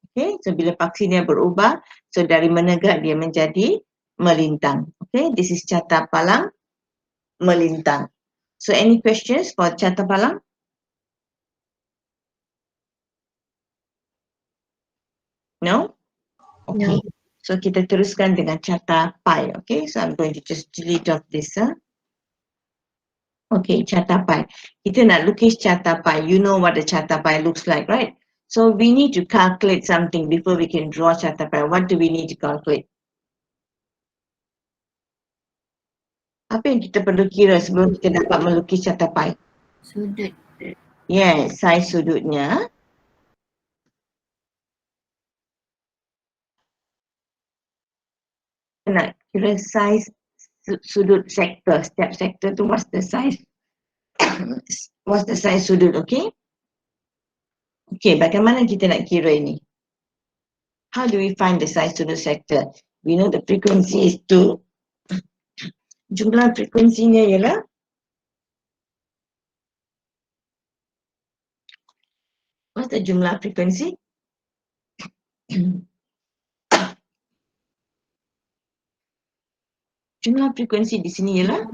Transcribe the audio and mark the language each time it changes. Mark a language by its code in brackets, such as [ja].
[ms] Okay, so bila paksinya berubah, so dari menegak dia menjadi melintang. [en] Okay, this is carta palang melintang. So any questions for carta palang? No? Okay. No. [ms] So kita teruskan dengan carta pi. [en] Okay, so I'm going to just delete off this. Okay, carta pi. [ms] Kita nak lukis carta pi. [en] You know what the carta pi looks like, right? So we need to calculate something before we can draw carta pi. What do we need to calculate? [ms] Apa yang kita perlu kira sebelum kita dapat melukis carta pi? Sudut. Yes, saiz sudutnya. Kita nak kira saiz sudut sektor. Setiap sektor tu [en] what's the size? What's the size [ms] sudut, okay? Okay, bagaimana kita nak kira ini? [en] How do we find the size sudut sector? We know the frequency is 2. [ms] Jumlah frekuensinya ialah [en] what's the [ms] jumlah frekuensi? Jumlah frekuensi di sini ialah